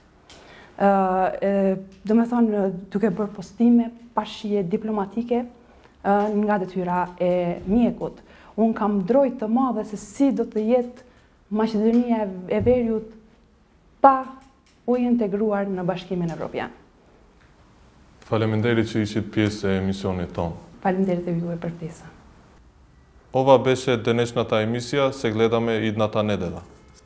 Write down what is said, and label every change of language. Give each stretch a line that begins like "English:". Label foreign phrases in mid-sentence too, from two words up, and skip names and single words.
Albanian: Do me thonë, duke bërë postime pa shije diplomatike nga detyra e mjekut. Unë kam drojtë të madhe se si do të jetë Maqedonia e Veriut pa u integruar në Bashkimin Evropian. Faleminderit që ishit pjesë e emisionit tonë. Faleminderit e juve për ftesën.
Macedonian: Ova беше денешната емисија, се гледаме идната недела.